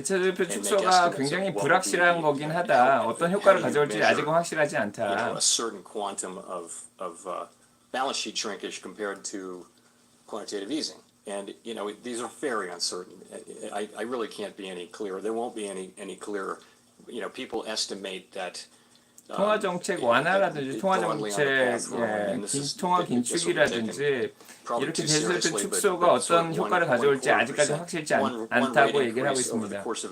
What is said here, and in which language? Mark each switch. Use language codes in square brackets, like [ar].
[ko] 대체대표 축소가 굉장히 불확실한 거긴 하다. 어떤 효과를 가져올지 아직은 확실하지 [en] You know, [ko] 않다. [en] a certain quantum of balance sheet shrinkage compared to quantitative easing. And, you know, these are very uncertain. I really can't be any clearer. There won't be any clearer. You know, people estimate that [ko] 통화정책 완화라든지 통화정책 통화 긴축이라든지 이렇게 대체대표 축소가 어떤 효과를 가져올지 아직까지 확실치 않다고 얘기를 하고 있습니다.